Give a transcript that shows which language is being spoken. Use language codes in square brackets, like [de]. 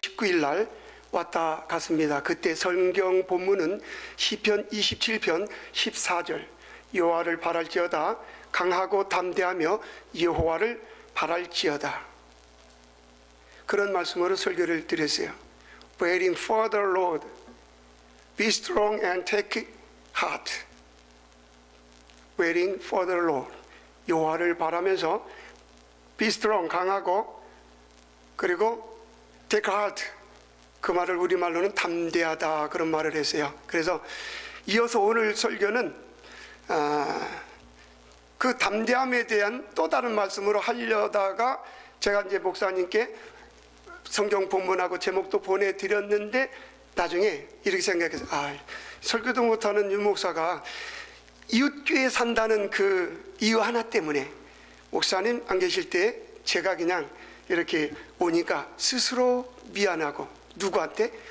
[ko] 19일 날 왔다 갔습니다. 그때 성경 본문은 시편 27편 14절 여호와를 바랄지어다 강하고 담대하며 여호와를 바랄지어다, 그런 말씀으로 설교를 드렸어요. [en] Waiting for the Lord, be strong and take heart. Waiting for the Lord, [ko] 여호와를 바라면서 [en] be strong, [ko] 강하고, 그리고 [en] take heart, [ko] 그 말을 우리말로는 담대하다, 그런 말을 했어요. 그래서 이어서 오늘 설교는 그 담대함에 대한 또 다른 말씀으로 하려다가 제가 이제 목사님께 성경 본문하고 제목도 보내드렸는데 나중에 이렇게 생각해서 설교도 못하는 윤 목사가 이웃교회 산다는 그 이유 하나 때문에 목사님 안 계실 때 제가 그냥 이렇게 오니까 스스로 미안하고, 누구한테?